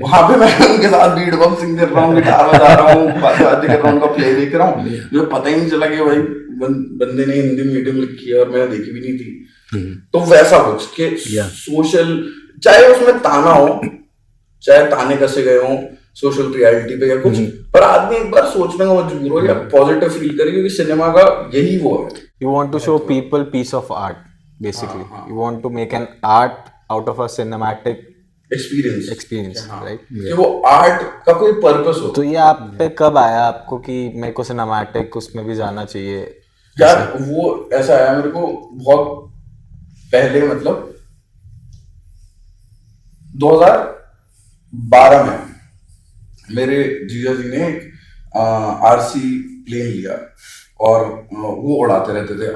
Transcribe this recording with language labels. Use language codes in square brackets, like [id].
[hi] वहां पे मैं उनके साथ बीट बॉक्सिंग कर रहा हूँ, गिटार बजा रहा हूँ, बातें कर रहा हूँ, उनका प्ले देख रहा हूँ, मुझे पता ही नहीं चला कि भाई बंदे ने हिंदी मीडियम लिखी है और मैंने देखी भी नहीं थी। तो वैसा कुछ कि सोशल, चाहे उसमें ताना हो, चाहे ताने कसे गए हो सोशल रियलिटी पे या कुछ, पर आदमी एक बार सोचने को मजबूर हो या पॉजिटिव फील करे, क्योंकि सिनेमा का यही वो है। [en] You want to show people piece of art, basically. You want to make an art out of a cinematic experience, right? [hi] कि वो आर्ट का कोई पर्पस हो। तो ये आप पे कब आया आपको कि मेरे को सिनेमैटिक उसमें भी जाना चाहिए? यार वो ऐसा आया मेरे को बहुत पहले, मतलब 2012 में मेरे जीजा जी ने आरसी प्लेन लिया और वो उड़ाते रहते थे।